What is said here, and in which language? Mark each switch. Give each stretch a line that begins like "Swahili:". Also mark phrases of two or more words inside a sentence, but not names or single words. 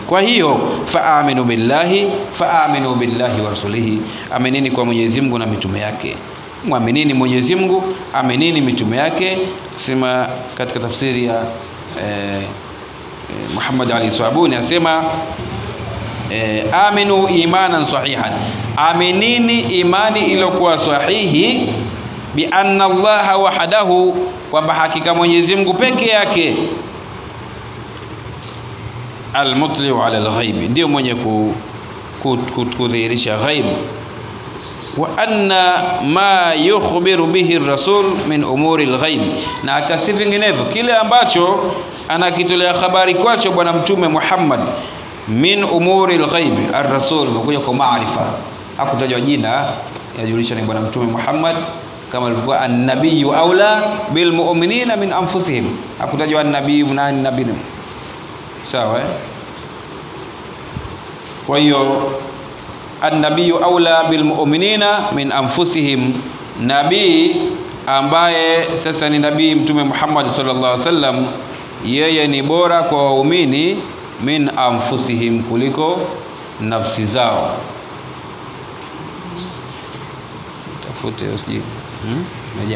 Swahili: Kwa hiyo
Arabic: فآمنوا بالله ورسوله,
Swahili: aminini kwa Mwenyezi Mungu na mitume yake. Muaminini Mwenyezi Mungu, aminini mitume yake. Sema katika tafsiri ya Muhammad Ali Swabuni asema
Arabic: آمنوا إيمانا صحيحا,
Swahili: aminini imani iliyokuwa sahihi,
Arabic: بأن الله وحده,
Swahili: kwamba hakika Mwenyezi Mungu peke yake,
Arabic: المطلع على الغيب,
Swahili: ndio mwenye kudhihirisha ghaib,
Arabic: وأن ما يخبر به الرسول من أمور الغيب,
Swahili: na akasi vinginevyo kile ambacho anakitolea habari kwacho bwana mtume Muhammad
Arabic: من أمور الغيب.
Swahili: Ar-rasul mkuja kwa maarifa, hakutajwa jina, yajulisha ni bwana mtume Muhammad, kama alivyokuwa
Arabic: النبي أولى بالمؤمنين من أنفسهم,
Swahili: hakutajwa an-nabiyyu nani nabii. Sawa Kwa hiyo
Arabic: النبي أولى بالمؤمنين من أنفسهم,
Swahili: nabii ambaye sasa ni nabii mtume Muhammad
Arabic: صلى الله عليه وسلم,
Swahili: yeye ni bora kwa waumini
Arabic: من أنفسهم,
Swahili: kuliko nafsi zao. Tafute usije meja.